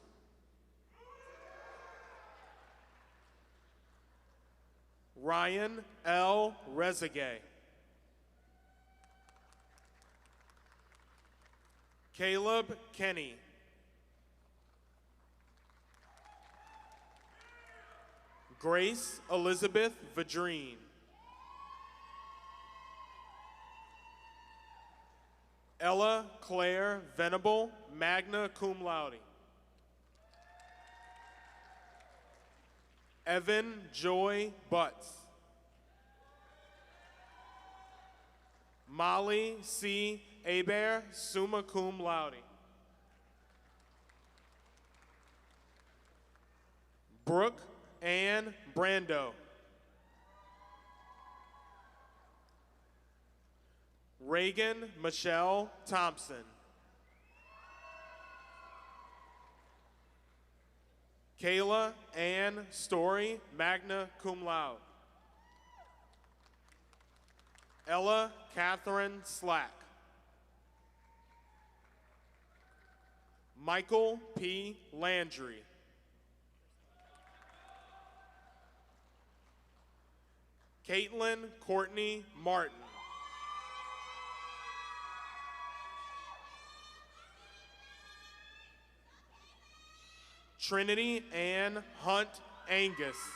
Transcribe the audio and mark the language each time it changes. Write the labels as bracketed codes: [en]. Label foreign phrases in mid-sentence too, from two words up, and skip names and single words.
[en] Ryan L. Rezegay. Caleb Kenny. Grace Elizabeth Vadreen. Ella Claire Venable, [la] magna cum laude. [en] Evan Joy Butts. Molly C. Hebert, [la] summa cum laude. [en] Brooke Ann Brando. Reagan Michelle Thompson. Kayla Ann Story, [la] magna cum laude. [en] Ella Catherine Slack. Michael P. Landry. Caitlin Courtney Martin. Trinity Ann Hunt Angus.